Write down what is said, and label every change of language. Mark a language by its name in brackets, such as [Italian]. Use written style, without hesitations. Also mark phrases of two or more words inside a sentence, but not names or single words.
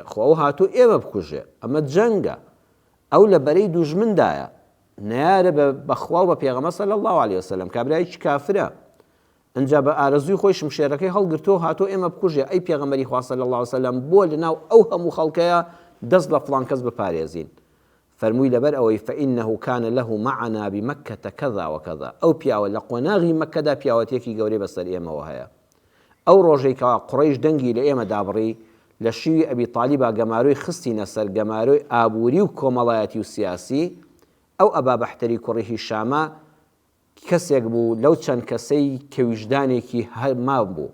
[Central Kurdish] خۆ ئەو هاتوو ئێوە بکوژێ، ئەمە جەنگە، ئەو لە بەرەی دوژمندایە، نەیارە بەخوا و بە پێغەمبەر [Arabic] صلی الله علیه وسلم [Central Kurdish] کابرایکی کافرە. ئەنجا بە ئارەزووی خۆی شمشێرەکەی هەڵگرتەوە هاتۆ ئێمە بکوژێ. ئەی پێغەمبەری خوا [Arabic] صلی الله علیه وسلم [Central Kurdish] بۆ لەناو ئەو هەموو خەڵکەیە دەست لە فڵان کەس بپارێزین. فەرمووی لەبەر ئەوەی [Arabic] فإنه كان له معنا بمكة كذا وكذا. [Central Kurdish] ئەو پیاوە لە قۆناغی مەککەدا پیاوەتێکی گەورەی بەسەر ئێمەوە هەیە. ئەو ڕۆژەی کە قوڕەیش دەنگی لە ئێمە دابڕی، لە شیوی ئەبی تالیبا گەماروی خستینە سەر گەماروی ئابووری و کۆمەڵایەتی و سیاسی. ئەو ئەبا بەحتەری کوڕی هیشامە کەسێک بوو لەو چەند کەسەی کە ویژدانێکی هەرما بوو.